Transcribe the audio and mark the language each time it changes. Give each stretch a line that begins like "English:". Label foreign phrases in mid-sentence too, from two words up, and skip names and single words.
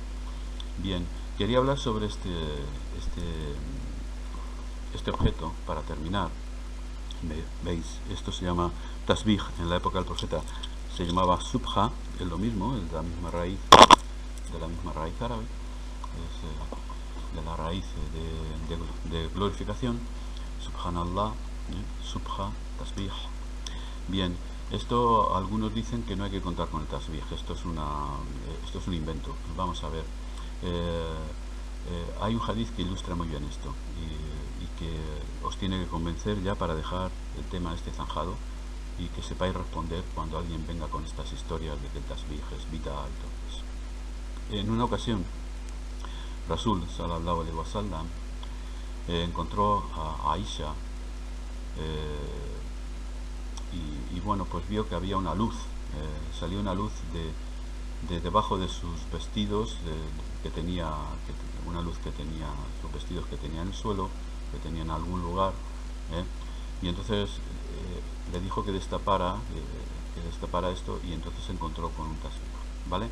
Spanish: Bien, quería hablar sobre este objeto para terminar. ¿Veis? Esto se llama tasbih. En la época del profeta se llamaba subha, es lo mismo, es de la misma raíz árabe, es de la raíz de glorificación,
Arabic: سبحان الله، سبحة، تسبيح.
Spanish: Bien, esto algunos dicen que no hay que contar con el tasbih, esto es un invento. Vamos a ver, hay un hadith que ilustra muy bien esto y que os tiene que convencer ya para dejar el tema zanjado y que sepáis responder cuando alguien venga con estas historias de que el tasbih es vital. En una ocasión Rasul
Arabic: صلى الله عليه وسلم
Spanish: encontró a Aisha y bueno, pues vio que había una luz, salió una luz de debajo de sus vestidos, una luz que tenía sus vestidos, que tenía en el suelo, que tenía en algún lugar, y entonces le dijo que destapara esto, y entonces se encontró con un tasbih, ¿vale?